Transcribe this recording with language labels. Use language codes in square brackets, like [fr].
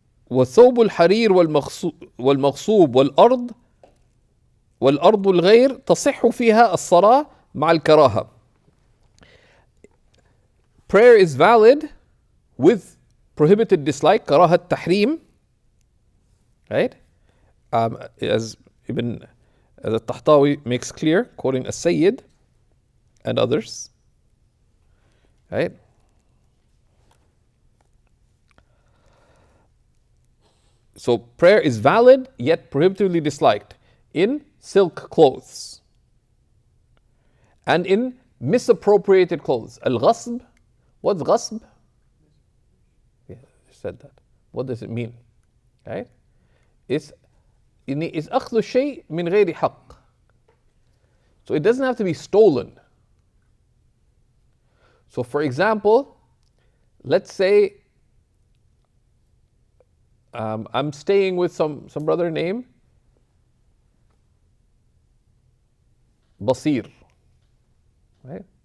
[ar] وثوب الحرير والمغصوب والأرض الغير تصح فيها الصلاة مع الكراهة. [en] Prayer is valid with prohibited dislike, [ar] كراهة تحريم, [en] right? As al-Tahtawi makes clear, quoting as-Sayyid and others, right? So prayer is valid yet prohibitively disliked in silk clothes and in misappropriated clothes. Al-ghasb, what's ghasb? Yeah, I said that. What does it mean? Right? It's [ar] أخذ الشيء من غير حق. [en] So it doesn't have to be stolen. So for example, let's say I'm staying with some brother named Basir. Right?